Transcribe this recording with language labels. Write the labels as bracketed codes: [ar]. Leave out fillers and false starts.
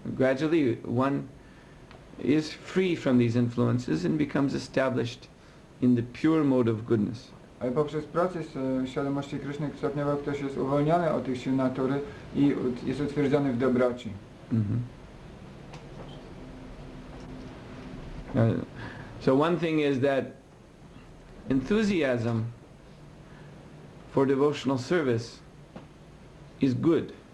[en] Gradually one is free from these influences and becomes established in the pure mode of goodness. [pl] Ale poprzez proces świadomości Kryszny stopniowo ktoś jest uwolniony od tych sił natury i jest utwierdzony w dobroci. [en] So one thing is that enthusiasm for devotional service is good.